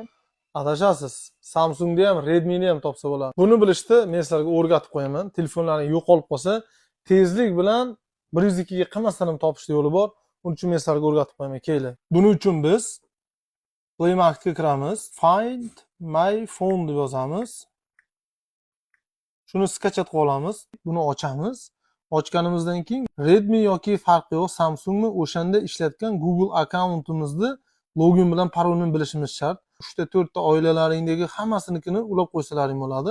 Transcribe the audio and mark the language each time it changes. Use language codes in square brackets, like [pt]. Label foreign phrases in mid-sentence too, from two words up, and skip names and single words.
[uz] Adashasiz. Samsungni ham, Redmi'ni ham topsa bo'ladi. Buni bilishda men sizlarga o'rgatib qo'yaman. Telefonlaring yo'qolib qolsa, tezlik bilan 102 ga qilmasdan ham topishning yo'li bor. Buning uchun men sizlarga o'rgatib qo'yaman. Keling. Buning uchun biz Play Marketga kiramiz. Find my phone deb yozamiz. Shuni skachat qilib olamiz. Buni ochamiz. Ochganimizdan keyin Redmi yoki farqi yo'q, Samsungni o'shanda ishlatgan Google akkauntimizni login bilan parolini bilishimiz shart. 3 ta 4 ta oilalaringdagi hammasinikini ulab qo'ysalaring bo'ladi.